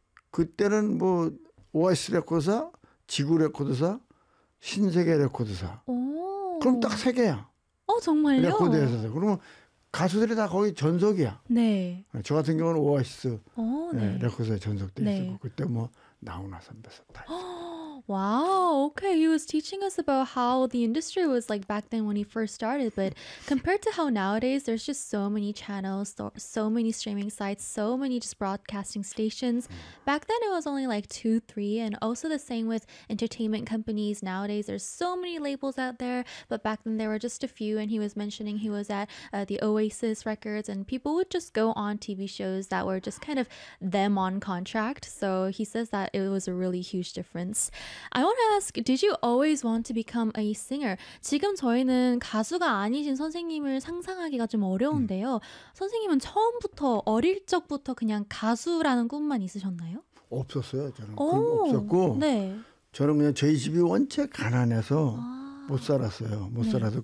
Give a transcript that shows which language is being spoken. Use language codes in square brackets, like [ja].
[ko] 그때는 뭐 OIS 레코드사, 지구 레코드사, 신세계 레코드사. 오. 그럼 딱 세 개야. 정말요? 레코드에서. 그러면 가수들이 다 거의 전속이야. 네. 저 같은 경우는 OIS 네. 레코드사에 전속돼 네. 있었고 그때 뭐 나훈아 선배서 다 있었고. [en] Wow, okay. He was teaching us about how the industry was like back then when he first started. But compared to how nowadays, there's just so many channels, so many streaming sites, so many just broadcasting stations. Back then, it was only like 2-3. And also the same with entertainment companies. Nowadays, there's so many labels out there. But back then, there were just a few. And he was mentioning he was at the Oasis Records. And people would just go on TV shows that were just kind of them on contract. So he says that it was a really huge difference. I want to ask, did you always want to become a singer? [ko] 지금 저희는 가수가 아니신 선생님을 상상하기가 좀 어려운데요. 선생님은 처음부터 어릴 적부터 그냥 가수라는 꿈만 있으셨나요? 없었어요. 저는 꿈 없었고 네. 저는 그냥 저희 집이 원체 가난해서 못 살았어요. 못 살아서 네.